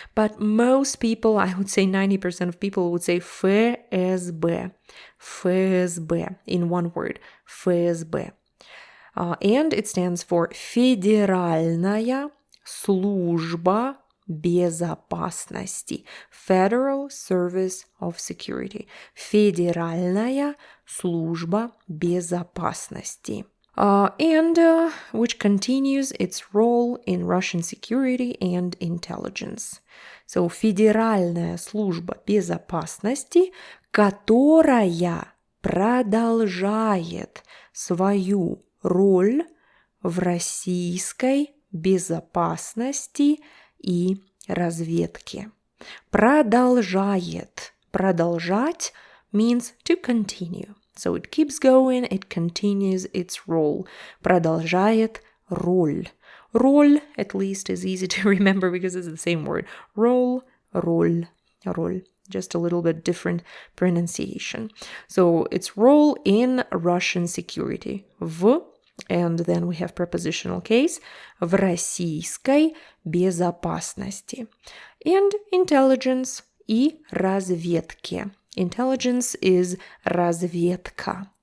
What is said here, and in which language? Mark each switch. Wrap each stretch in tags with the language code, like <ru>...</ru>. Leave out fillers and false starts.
<en>But most people, I would say 90% of people would say FSB. FSB in one word. FSB. And it stands for</en> <ru>Федеральная служба безопасности.</ru> <en>Federal Service of Security.</en> <ru>Федеральная служба безопасности.</ru> <en>And which continues its role in Russian security and intelligence. So,</en> <ru>Федеральная служба безопасности, которая продолжает свою роль в российской безопасности и разведке. Продолжает.</ru> <en>Продолжать means to continue. So it keeps going, it continues its role.</en> <ru>Продолжает роль.</ru> <en>Роль, at least, is easy to remember because it's the same word. Role,</en> <ru>роль, роль.</ru> <en>Just a little bit different pronunciation. So its role in Russian security. В, and then we have prepositional case.</en> <ru>В российской безопасности.</ru> <en>And intelligence</en> <ru>и разведке.</ru> <en>Intelligence is разведка.</en>